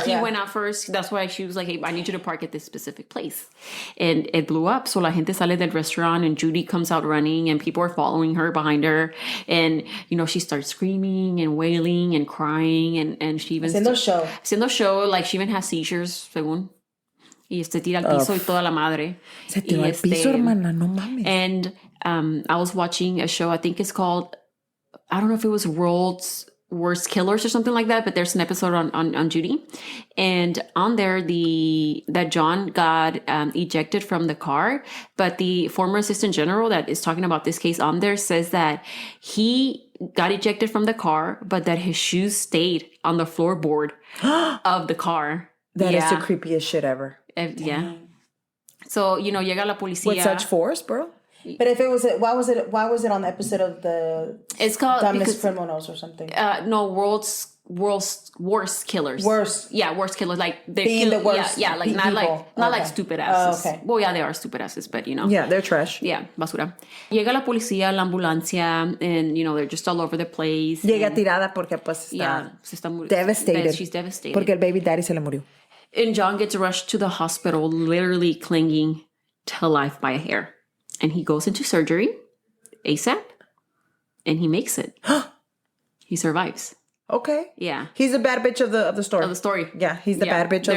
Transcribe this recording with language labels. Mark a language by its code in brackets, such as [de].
[en] He went out first. That's why she was like, hey, I need you to park at this specific place. And it blew up. So la gente sale del restaurant, and Judy comes out running, and people are following her behind her. And, she starts screaming and wailing and crying. And she even... Haciendo show. Like, she even has seizures, según. [es] Y tira al piso y toda la madre. Se tiró al piso, hermana. No mames. [en] And I was watching a show, I think it's called... I don't know if it was World's Worst Killers or something like that, but there's an episode on Judy, and on there that John got ejected from the car, but the former assistant general that is talking about this case on there says that he got ejected from the car, but that his shoes stayed on the floorboard of the car. That is the creepiest shit ever. [es] Yeah. So llega la policía [en] with such force, bro. But if it was, why was it on the episode of the? It's called Dumbest Criminals or something. No, world's worst killers. Worst killers. Like they being kill, the worst. Yeah, like not people. like stupid asses. Okay. Well, yeah, they are stupid asses, but Yeah, they're trash. Yeah, basura. Llega la policía, la ambulancia, and they're just all over the place. [es] Llega tirada porque pues está devastated. [en] She's devastated. [es] Porque el baby daddy se le murió. [en] And John gets rushed to the hospital, literally clinging to life by a hair. And he goes into surgery ASAP, and he makes it. He survives. Okay. Yeah. He's the bad bitch of the story. Of the story. Yeah, he's the bad bitch of the story.